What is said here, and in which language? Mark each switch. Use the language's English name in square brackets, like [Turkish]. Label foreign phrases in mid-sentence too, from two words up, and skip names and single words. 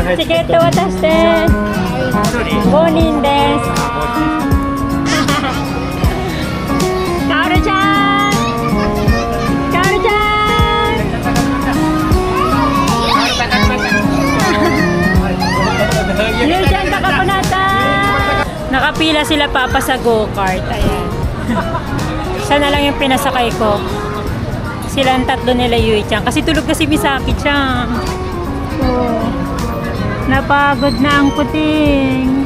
[Japanese] ケット渡して。5人です。カオルちゃん。カオルちゃん。ゆうちゃん nakapunata. [Filipino] Nakapila sila papa sa go-kart. Ayan. Siya na lang yung pinasakay ko. Silang tatlo nila Yui-chan. Kasi tulog kasi Misaki-chan. Oh. Napagod na ang puting.